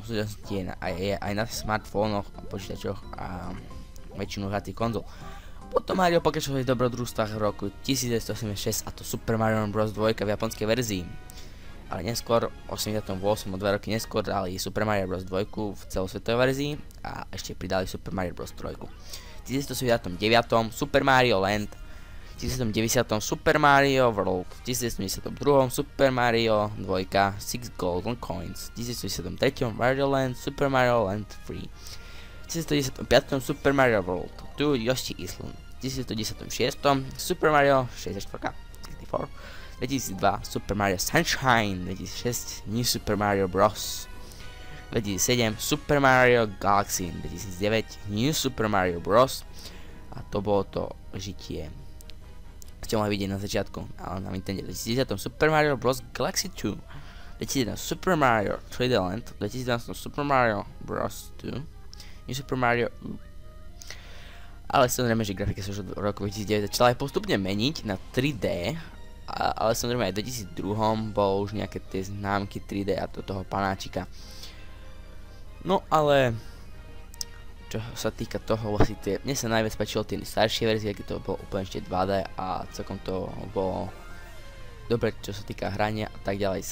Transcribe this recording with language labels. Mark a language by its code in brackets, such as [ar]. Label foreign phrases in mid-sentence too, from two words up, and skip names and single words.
[sk] Súčasnosti je aj na smartfónoch, počítačoch a väčšinu hracích konzol. Potom Mario pokračoval v dobrodružstvách v roku 1986, a to Super Mario Bros. 2 v japonskej verzii. Ale neskôr, 88, o 2 roky neskôr, dali Super Mario Bros. 2 v celosvetovej verzii a ešte pridali Super Mario Bros. 3. V 1979 Super Mario Land, v 1990 Super Mario World, v 1992 Super Mario 2 6 Golden Coins, v 1993 Mario Land, Super Mario Land 3, v 1995 Super Mario World 2 Yoshi Island, v 1996 Super Mario 64, 2002 Super Mario Sunshine, 2006 New Super Mario Bros. 2007 Super Mario Galaxy, 2009 New Super Mario Bros. A to bolo to žitie. Ste mohli vidieť na začiatku, ale na Nintendo. 2010 Super Mario Bros. Galaxy 2, 2011 Super Mario 3D Land, 2011 Super Mario Bros. 2, New Super Mario U. Ale samozrejme, že grafika sa už od roku 2009 začala aj postupne meniť na 3D, ale samozrejme aj v 2002 bolo už nejaké tie známky 3D a toho panáčika. No ale čo sa týka toho, vlastne mne sa najviac páčilo tie staršie verzie, keď to bolo úplne ešte 2D a celkom to bolo dobre, čo sa týka hrania a tak ďalej.